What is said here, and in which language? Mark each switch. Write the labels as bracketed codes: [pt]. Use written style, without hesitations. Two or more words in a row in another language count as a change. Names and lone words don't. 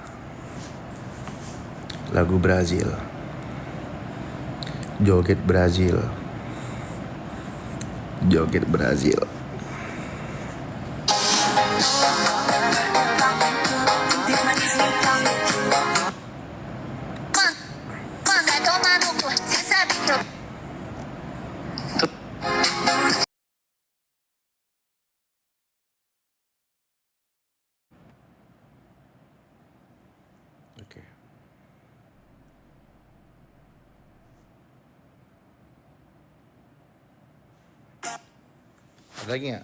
[id] Lagu Brazil, joget Brazil, joget Brazil. [pt] Manga toma no cu, cê sabe que eu [id] Oke. Ada lagi nggak?